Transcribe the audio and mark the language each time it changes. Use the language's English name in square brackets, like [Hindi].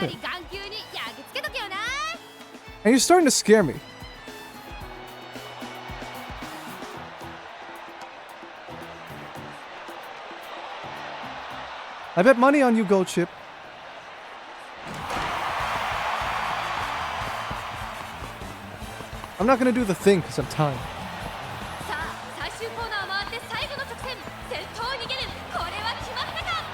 [Japanese] かり眼球に焼き付けとけよな [English] And you're starting to scare me. I bet money on you, Gold Chip. I'm not gonna do the thing because I'm tired. [Japanese] さあ最終コーナー回って最後の直線先頭逃げるこれは決まったか